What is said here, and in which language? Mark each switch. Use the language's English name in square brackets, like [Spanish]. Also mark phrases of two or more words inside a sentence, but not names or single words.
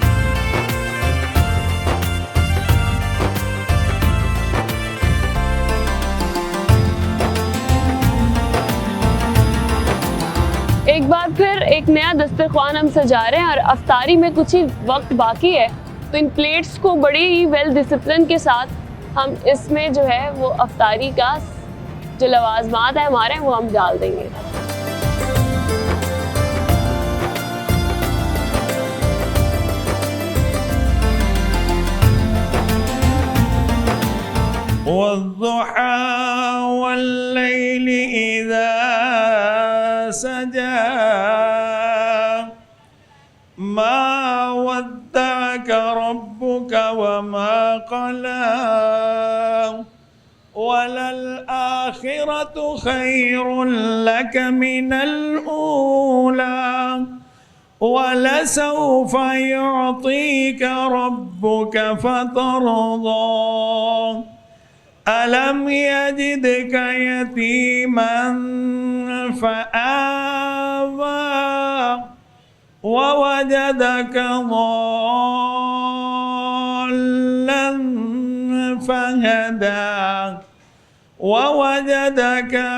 [Hindi] एक बार फिर एक नया दस्तरख्वान हम सजा रहे हैं और इफ्तारी में कुछ ही वक्त बाकी है, तो इन प्लेट्स को बड़ी ही [English] well discipline [Hindi] के साथ हम इसमें जो है वो इफ्तारी का जो लवाजमात है हमारे वो हम डाल देंगे। [Arabic] والضحى والليل إذا سجى ما ودعك ربك وما قلى وللآخرة خير لك من الأولى ولسوف يعطيك ربك فترضى ألم يجدك يتيما فآوى ووجدك ضالا فهدى ووجدك